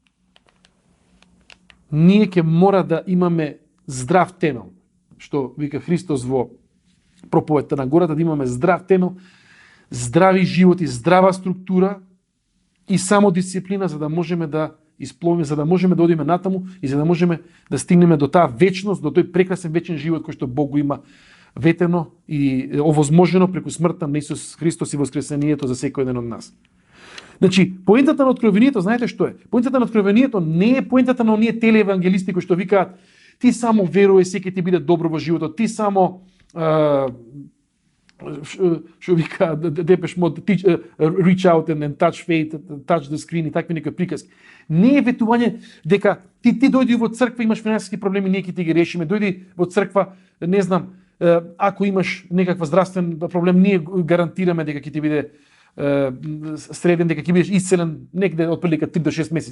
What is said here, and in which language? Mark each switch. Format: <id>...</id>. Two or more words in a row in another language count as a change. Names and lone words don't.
<mk>ние ќе мора да имаме здрав темел, што вика Христос во проповедта на гората, да имаме здрав темел, здрави животи, здрава структура и само дисциплина, за да можеме да испловиме, за да можеме да одиме натаму и за да можеме да стигнеме до таа вечност, до тој прекрасен вечен живот кој што Бог го има ветено и овозможено преку смртта на Исус Христос и воскресението за секој еден од нас. Значи, поентата на откровението, знаете што е? Поентата на откровението не е поентата на оние телеевангелисти кои што викаат ти само веруј, секој ти биде добро во животот, ти само што вика Депеш Мод,</mk> <en>reach out and touch fate, touch the screen</en> <mk>и такви некои приказки. Не е ветување дека ти дојди во црква, имаш финансиски проблеми, ние ќе ти ги решиме, дојди во црква, не знам, ако имаш некаква здравствен проблем, ние гарантираме дека ќе ти биде среден, дека ќе бидеш исцелен негде од прилика 3 до 6 месеци.</mk>